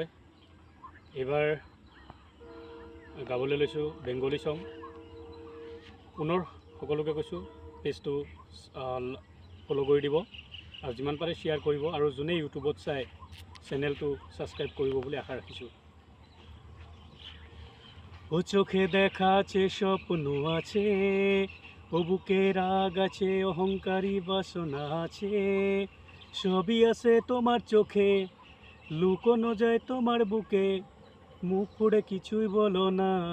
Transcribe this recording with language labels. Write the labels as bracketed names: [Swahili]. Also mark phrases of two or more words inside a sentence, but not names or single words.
[Assamese] এইবাৰ গাবলৈ লৈছোঁ [English] Bengali song. [Assamese] পুনৰ সকলোকে কৈছোঁ পেজটো ফ'ল' কৰি দিব আৰু যিমান পাৰে শ্বেয়াৰ কৰিব আৰু যোনে ইউটিউবত চাই চেনেলটো ছাবস্ক্ৰাইব কৰিব বুলি আশা রাখিছোঁ। [Bangla] ও চোখে দেখা আছে স্বপ্ন আছে, ও বুকে রাগ আছে, অহংকারী বাসনা আছে, সবই আছে তোমার চোখে, লুকোনো যায় তোমার বুকে, মুখ ফুড়ে কিছুই বলো না।